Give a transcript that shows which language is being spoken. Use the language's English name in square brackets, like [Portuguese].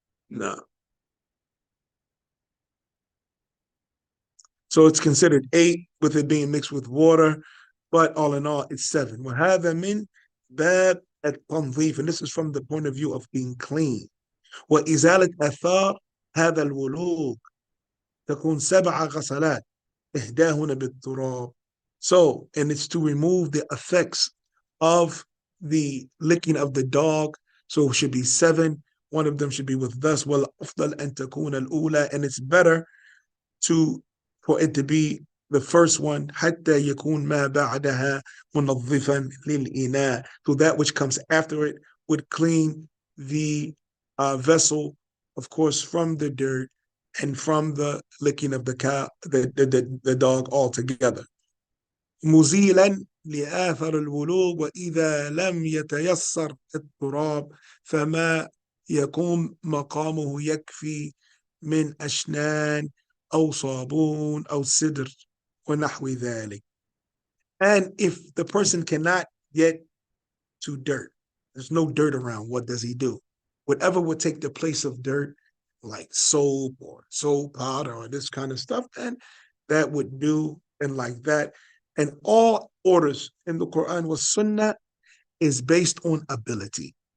[English] No. So it's considered 8 with it being mixed with water, but all in all, it's 7. [Arabic] وهذا من باب التنظيف, [English] and this is from the point of view of being clean. [Arabic] وإزالة آثار هذا الولوغ تكون 7 غسلات إحداهن بالتراب. [English] So, and it's to remove the effects of the licking of the dog. So it should be 7. One of them should be with thus. [Arabic] والأفضل أن تكون الأولى, [English] and it's better for it to be the first one, [Arabic] حتى يكون ما بعدها منظفا للإناء, [English] so that which comes after it would clean the vessel, of course, from the dirt and from the licking of the cow, the dog altogether. [Arabic] مزيلا لآثر الولوغ وإذا لم يتيسر التراب فما يكون مقامه يكفي من أشنان أو صابون أو سدر ونحو ذلك. [English] And if the person cannot get to dirt, there's no dirt around, what does he do? Whatever would take the place of dirt, like soap or soap powder or this kind of stuff, and that would do, and like that. And all orders in the Quran was Sunnah is based on ability.